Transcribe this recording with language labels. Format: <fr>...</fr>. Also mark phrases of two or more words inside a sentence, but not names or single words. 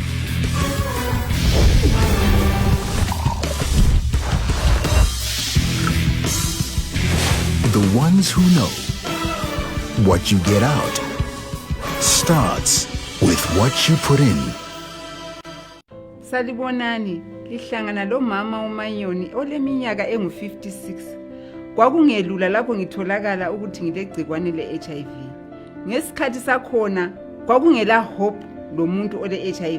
<en>The ones who know what you get out starts with what you put in.</en> <nd>Salibonani, lihlangana lo mama uManyoni oleminyaka engu56. Kwakungelula lapho ngitholakala ukuthi ngilegcikwane leHIV. Ngesikhathi sakhona kwakungela hope lo muntu ole HIV.</nd>